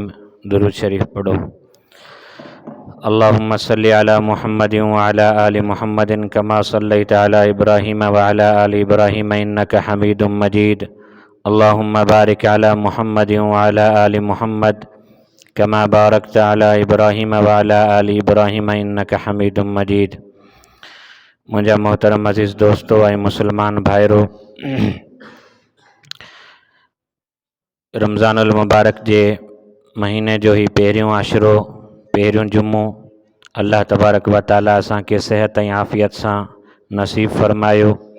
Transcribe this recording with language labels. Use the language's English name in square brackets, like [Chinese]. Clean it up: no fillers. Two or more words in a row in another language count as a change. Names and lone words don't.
[Sindhi] दुरूद शरीफ पढ़ो। [Arabic] اللهم صل على محمد وعلى آل محمد كما صليت على إبراهيم وعلى آل إبراهيم إنك حميد مجيد. اللهم بارك على محمد وعلى آل محمد كما باركت على إبراهيم وعلى آل إبراهيم إنك حميد مجيد. [Sindhi] मुंहिंजा मोहतरम अज़ीज़ दोस्तों ऐं मुसलमान भाइरो, रमज़ानुल मुबारक जे महीने जो ही पहिरियों आशिरो, पहिरियों जुमो [Arabic] الله تبارك وتعالى [Sindhi] असांखे सेहत ऐं आफ़ियत सां नसीब फ़रमायो।